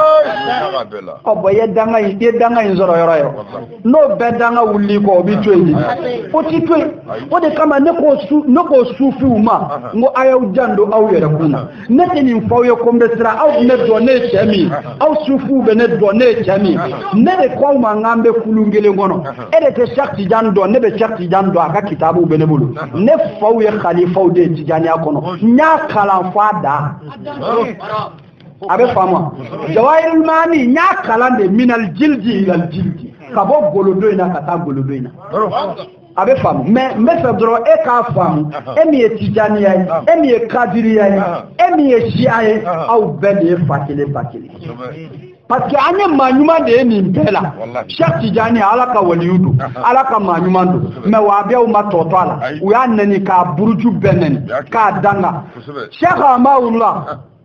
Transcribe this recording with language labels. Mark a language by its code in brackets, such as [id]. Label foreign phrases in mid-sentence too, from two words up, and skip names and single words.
[bm] bon ye danga in sɔrɔ yɔrɔ yɔrɔ n'o bɛɛ danga wuli kɔ o bi to yen o ti to yen o de kama ne ko sufiw ma n ko a y'aw janto aw yɛrɛ kun na ne tɛ nin fɔ aw ye ko n bɛ siran aw bɛ ne dɔn ne ye cɛ min aw sufiw bɛ ne dɔn ne ye cɛ min ne de ko aw ma n k'an bɛ kulun kelen kɔnɔ e de tɛ Cheikh Tidiane dɔn ne bɛ Cheikh Tidiane dɔn a ka kitabuw bɛ ne bolo ne faw ye khalifaw de ye Tidjaniya kɔnɔ n y'a kalan fɔ a da a bɛ faamu Jawahirul Maani n y'a kalan de [ar] من الجلد إلى الجلد [bm] ka bɔ golodo in na ka taa golodo in na a bɛ faamu mais n bɛ fɛ dɔrɔn e k'a faamu e min ye Tidjaniya ye e min ye Kadiriya ye e min ye Siya ye aw bɛɛ de ye fa kelen ba kelen [fr] parce que [bm] an ye maa ɲuman de ye nin bɛɛ la Cheikh Tidiane Ala ka waliyu don Ala ka maa ɲuman don mais wahabiyaw ma tɔtɔ a la u y'a nɛni k'a buruju bɛɛ nɛni k'a danga Cheikh Ahmadullah